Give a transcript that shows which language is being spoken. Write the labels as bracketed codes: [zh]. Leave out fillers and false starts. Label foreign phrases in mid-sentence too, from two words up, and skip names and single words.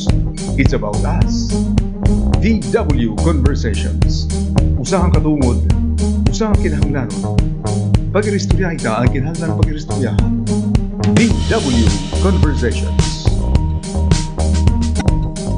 [en] It's about us. DW Conversations. [war] Usahang katungod, usahang kinahanglanon. Pag-iristorya ita ang kinahanglan pag-iristoryahan. DW Conversations.